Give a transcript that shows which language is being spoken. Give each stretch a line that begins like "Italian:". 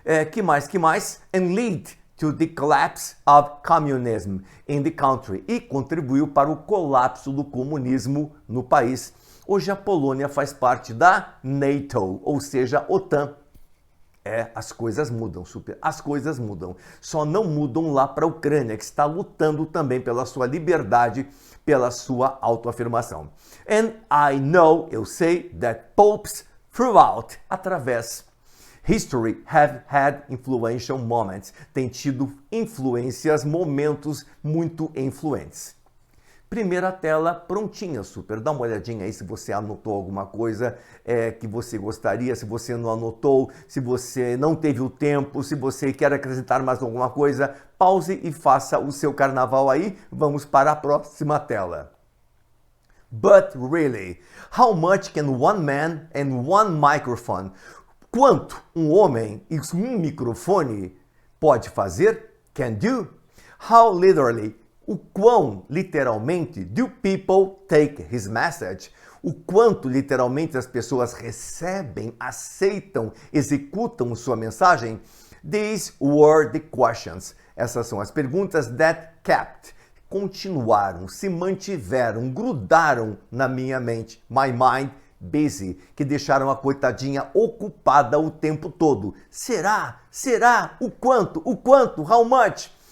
Portuguese: Que mais?
English: And lead to the collapse of communism in the country,
Portuguese: e contribuiu para o colapso do comunismo no país. Hoje a Polônia faz parte da NATO, ou seja, OTAN. As coisas mudam, super. As coisas mudam. Só não mudam lá para a Ucrânia, que está lutando também pela sua liberdade, pela sua autoafirmação.
English: And I know,
Portuguese: eu sei,
English: that popes throughout, através history have had influential moments.
Portuguese: Tem tido influências, momentos muito influentes. Primeira tela prontinha, super. Dá uma olhadinha aí se você anotou alguma coisa que você gostaria, se você não anotou, se você não teve o tempo, se você quer acrescentar mais alguma coisa, pause e faça o seu carnaval aí. Vamos para a próxima tela.
English: But really, how much can one man and one microphone,
Portuguese: quanto um homem e um microfone pode fazer?
English: Can do? How literally,
Portuguese: o quão literalmente
English: do people take his message?
Portuguese: O quanto literalmente as pessoas recebem, aceitam, executam sua mensagem?
English: These were the questions.
Portuguese: Essas são as perguntas
English: that kept,
Portuguese: continuaram, se mantiveram, grudaram na minha mente,
English: my mind, busy,
Portuguese: que deixaram a coitadinha ocupada o tempo todo. Será? O quanto?
English: How much?